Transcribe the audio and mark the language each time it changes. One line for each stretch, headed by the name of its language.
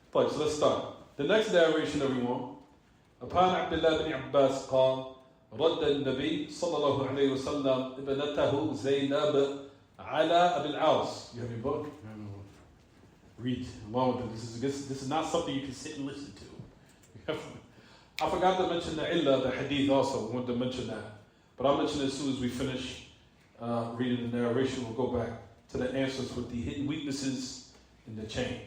English: So let's start. The next narration, everyone.
Arabic: Upon Abdullah ibn Abbas قال رد النبي صلى الله عليه وسلم ابنته زينب على أبي العاص.
English: You have your book? Read. This is not something you can sit and listen to. I forgot to mention the illah, the hadith also. I wanted to mention that. But I'll mention it as soon as we finish reading the narration. We'll go back to the answers with the hidden weaknesses in the chain.